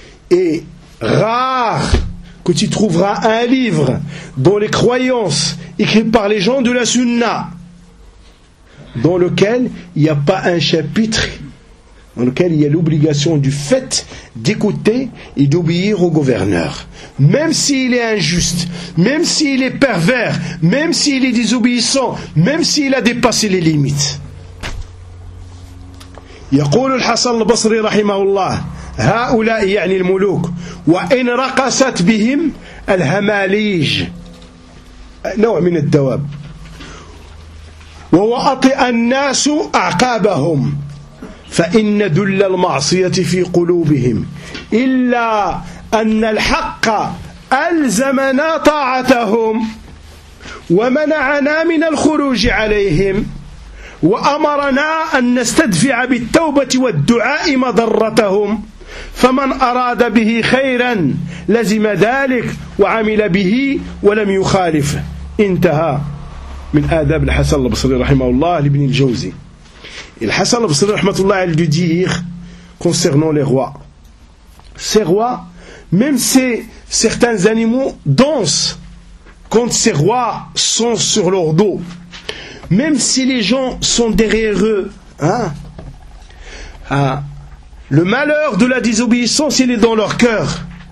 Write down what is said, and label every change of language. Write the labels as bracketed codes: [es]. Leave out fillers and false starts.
[fr] Et rare que tu trouveras un livre dont les croyances écrites par les gens de la sunna, dans lequel il n'y a pas un chapitre dans lequel il y a l'obligation du fait d'écouter et d'obéir au gouverneur. Même s'il est injuste, même s'il est pervers, même s'il est désobéissant, même s'il a dépassé les limites. [ar] يقول الحسن البصري رحمه الله هؤلاء يعني الملوك وإن رقصت بهم الهماليج نوع من الدواب ووأطئ الناس أعقابهم فإن دل المعصية في قلوبهم إلا أن الحق ألزمنا طاعتهم ومنعنا من الخروج عليهم وأمرنا أن نستدفع بالتوبة والدعاء مضرتهم فمن أراد به خيرا لزم ذلك وعمل به ولم يخالف انتهى. من آداب الحسن البصري رحمه الله لابن الجوزي. الحسن البصري رحمه الله عليه يدير [fr] concernant les rois. Ces rois, même si certains animaux dansent quand ces rois sont sur leur dos, même si les gens sont derrière eux, hein, le malheur de la désobéissance, il est dans leur cœur.